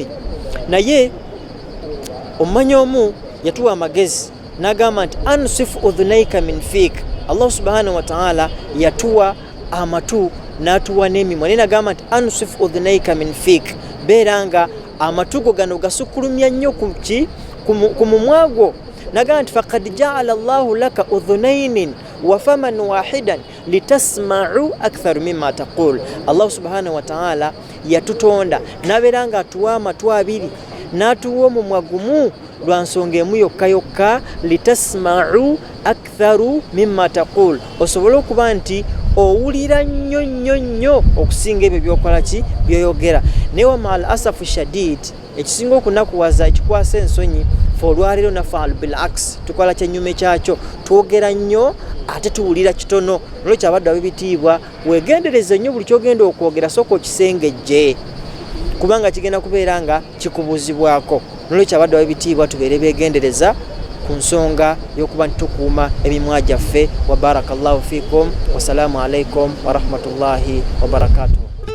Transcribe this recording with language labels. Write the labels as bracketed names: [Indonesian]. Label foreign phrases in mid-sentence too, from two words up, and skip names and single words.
[Ganda] Naye omumanyi omu yatuwa amagezi n'agamba nti [Arabic] أنصف أذنيك من فيك. الله سبحانه وتعالى [Ganda] yatuwa amatu n'atuwa n'emimwa, naye n'agamba nti [Arabic] أنصف أذنيك من فيك, [Ganda] beera nga amatugo gano gasukkulumya nnyo ku mumwa gwo. N'agamba nti [Arabic] فقد جعل الله لك أذنين وفما واحدا لتسمع أكثر مما تقول. الله سبحانه وتعالى [Ganda] yatutonda n'abeera nga atuwa amatu abiri n'atuwa omumwa gumu lwa nsonga emu yokka, [Arabic] لتسمع أكثر مما تقول, [Ganda] osobole okuba nti owulira nnyo okusinga ebyo byokola byoyogera. Naye [Arabic] ومع الأسف الشديد, [Ganda] ekisinga okunakuwaza ekikwasa ensonyi fe olwaleero [Arabic] نفعل بالعكس, [Ganda] tukola kyennyume kyakyo, twogera nnyo ate tuwulira kitono. Nolwekyo abaddu ab'ebitiibwa weegendereze nnyo buli kyogenda okwogera, sooka okisengejje kubanga kigenda kubeera nga kikubuuzibwako. Nolwekyo abaddu ab'ebitiibwa tubeere beegendereza ku nsonga y'okuba nti tukuuma emimwa gyaffe. [Arabic] وبارك الله فيكم والسلام عليكم ورحمة الله وبركاته.